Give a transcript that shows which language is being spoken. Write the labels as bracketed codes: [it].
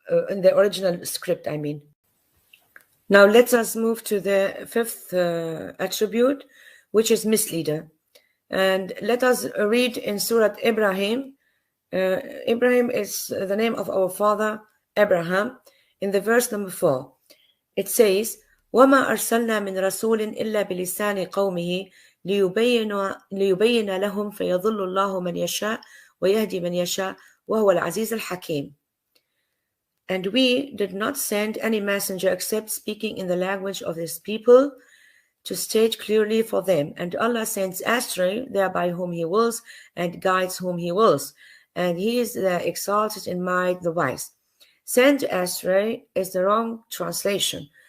[en] In the original script, I mean. Now let us move to the fifth attribute, which is misleader. And let us read in Surah Ibrahim. Ibrahim is the name of our father, Abraham. In the verse number 4, it says, [ar] وَمَا أَرْسَلْنَا مِنْ رَسُولٍ إِلَّا بِلِسَانِ قَوْمِهِ لِيُبَيِّنَ لَهُمْ فَيَضُلُّ اللَّهُ مَنْ يَشَاءُ وَيَهْدِي مَنْ يَشَاءُ وَهُوَ الْعَزِيزُ الْحَكِيمُ. [en] And we did not send any messenger except speaking in the language of his people to state clearly for them. And Allah sends astray thereby whom he wills and guides whom he wills. And he is the exalted in might, the wise. Send astray is the wrong translation.